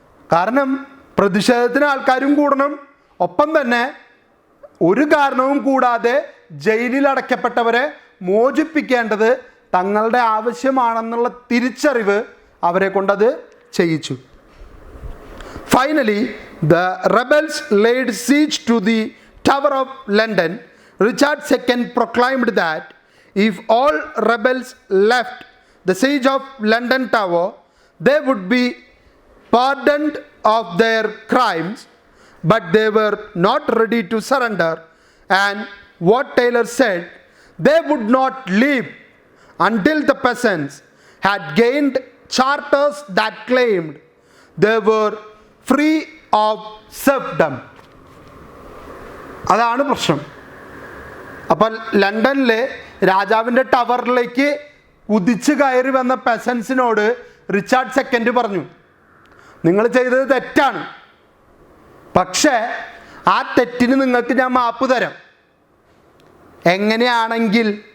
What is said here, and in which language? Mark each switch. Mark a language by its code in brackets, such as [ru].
[ml] കാരണം പ്രതിഷേധത്തിന് ആൾക്കാരും കൂടണം, ഒപ്പം തന്നെ ഒരു കാരണവും കൂടാതെ ജയിലിൽ അടയ്ക്കപ്പെട്ടവരെ മോചിപ്പിക്കേണ്ടത് തങ്ങളുടെ ആവശ്യമാണെന്നുള്ള തിരിച്ചറിവ് അവരെ കൊണ്ടത് ചെയ്യിച്ചു. [en] Finally the rebels laid siege to the Tower of London. Richard II proclaimed that if all rebels left the siege of London Tower, they would be pardoned of their crimes, but they were not ready to surrender. And what Taylor said, they would not leave until the peasants had gained charters that claimed they were free of serfdom. [ml] അതാണ് പ്രശ്നം. അപ്പോൾ ലണ്ടനിലെ രാജാവിൻ്റെ ടവറിലേക്ക് കുതിച്ച് കയറി വന്ന പെസൻസിനോട് Richard second പറഞ്ഞു, നിങ്ങൾ ചെയ്തത് തെറ്റാണ്, പക്ഷേ ആ തെറ്റിന് നിങ്ങൾക്ക് ഞാൻ മാപ്പ് തരാം. എങ്ങനെയാണെങ്കിൽ